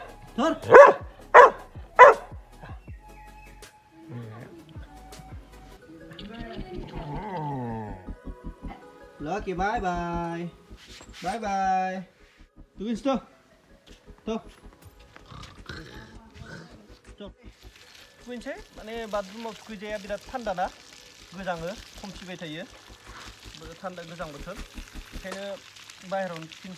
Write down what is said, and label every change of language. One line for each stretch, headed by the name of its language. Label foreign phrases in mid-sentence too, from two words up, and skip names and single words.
English: Thor. Lucky, bye bye. Bye bye.
Indonesian: Tungguin tuh. Tuh.
Bodo: थुखैनोसै माने बाथरुमाव थुखैजाया बिराद थान्दा ना गोजाङो खोमसिबाय थायो थान्दा गोजां बोथोर ओंखायनो बाहेरायावनो थुखैनोसै